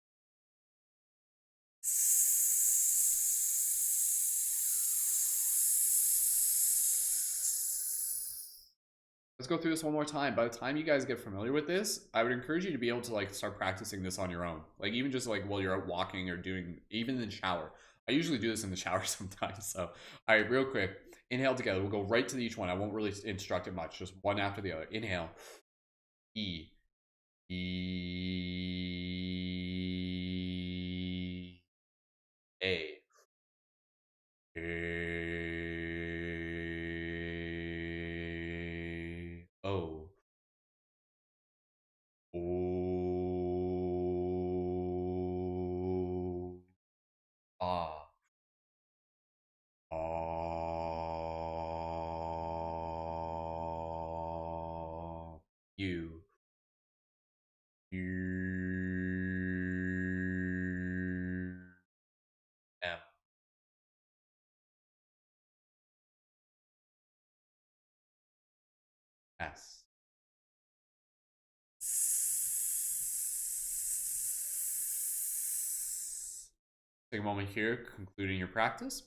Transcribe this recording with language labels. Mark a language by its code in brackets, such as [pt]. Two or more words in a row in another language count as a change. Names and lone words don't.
[en] Let's go through this one more time. By the time you guys get familiar with this, I would encourage you to be able to like start practicing this on your own. Like even just like while you're out walking or doing, even in the shower. I usually do this in the shower sometimes. So, all right, real quick. Inhale together. We'll go right to each one. I won't really instruct it much. Just one after the other. Inhale. E. E. A. A. O. O. Ah. Ah. U. U. M. S. Take a moment here, concluding your practice.